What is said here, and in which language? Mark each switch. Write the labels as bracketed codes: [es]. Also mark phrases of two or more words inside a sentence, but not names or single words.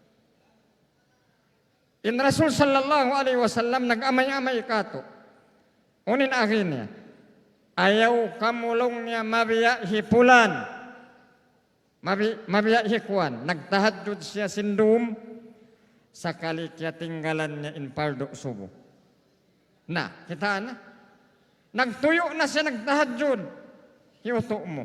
[tsg] In Rasul [ar] صلى الله عليه وسلم [tsg] nag-amay-amay kato. Unin akin niya, ayaw kamulong niya mabiya hipulan. Mabiya hikuan, nagtahadjud siya sindum, sakali kaya tinggalan niya in fardu subo. Na, kita na. Nagtuyo na siya nagtahadjud, hiuto mo.